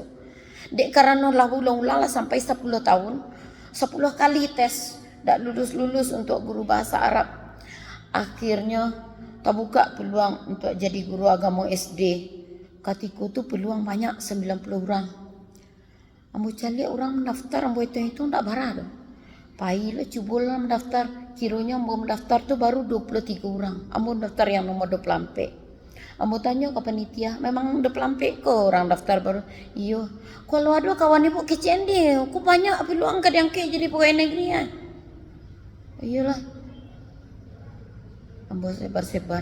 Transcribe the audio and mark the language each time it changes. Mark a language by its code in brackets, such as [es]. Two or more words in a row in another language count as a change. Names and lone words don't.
[id] Dek karena ulang-ulang sampai 10 tahun, 10 kali tes, ndak lulus untuk guru bahasa Arab. Akhirnya terbuka peluang untuk jadi guru agama SD. Ketika tu peluang banyak 90 orang. Ambo cari orang mendaftar, ambo itu [min] tak barah dah. Pailah cubalah mendaftar. Kiranya ambo mendaftar tu baru 23 orang. [id] Ambo daftar yang nomor 24. Ambo tanya ke panitia, memang 24 ke orang daftar baru? Iya. Kalau ada kawan ibu kecil dia, aku banyak peluang ke yang jadi pegawai negeri ya. Iyalah. Ambo sebar-sebar.